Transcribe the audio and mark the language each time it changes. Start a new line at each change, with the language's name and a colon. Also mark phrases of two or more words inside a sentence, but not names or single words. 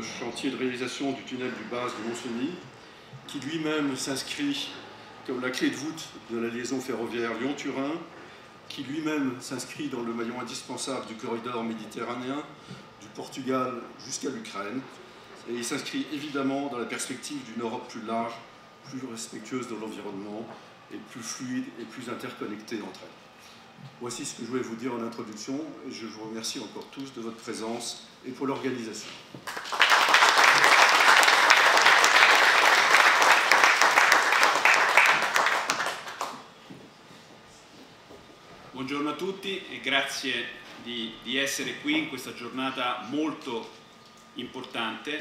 French: chantier de réalisation du tunnel du base de Lons-Cenis, qui lui-même s'inscrit comme la clé de voûte de la liaison ferroviaire Lyon-Turin, qui lui-même s'inscrit dans le maillon indispensable du corridor méditerranéen, du Portugal jusqu'à l'Ukraine, et il s'inscrit évidemment dans la perspective d'une Europe plus large, plus respectueuse de l'environnement, et plus fluide et plus interconnectée entre elles. Voici ce que je voulais vous dire en introduction, et je vous remercie encore tous de votre présence et pour l'organisation.
Italian: Buongiorno a tutti e grazie di essere qui in questa giornata molto importante.